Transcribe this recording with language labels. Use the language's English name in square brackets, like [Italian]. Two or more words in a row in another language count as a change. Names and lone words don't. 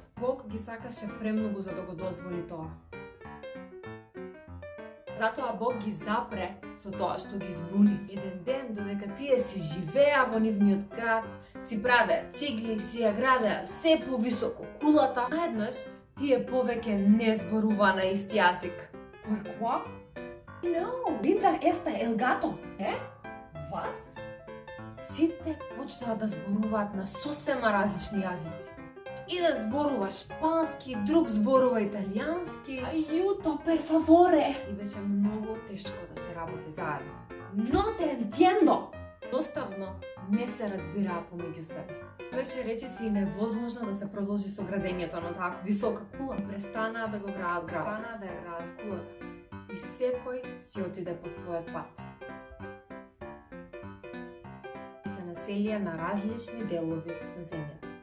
[Macedonian] Бог ги сакаше премногу за да го дозволи тоа. Затоа Бог ги запре со тоа што ги збуни. Еден ден, додека тие си живеа во нивниот град, си правеа цигли, си ја градеа се повисоко кулата, наеднаш тие повеќе не зборуваа на исти јазик. [Spanish] Pourquoi? No, Linda esta el gato. [Macedonian] Вас? Сите почнаа да зборуваат на сосема различни јазици. Еден зборува шпански, друг зборува италијански. [Italian] Aiuto, per favore. [Macedonian] И беше многу тешко да се работи заедно. [Spanish] No te entiendo. [Macedonian] Доставно не се разбираа помеѓу себе. Беше речиси и невозможно да се продолжи со градењето на таа висока кула. Престанаа да го градат градот. Престанаа да ја градат кулата. И секој си отиде по својот пат. Се населија на различни делови на земјата.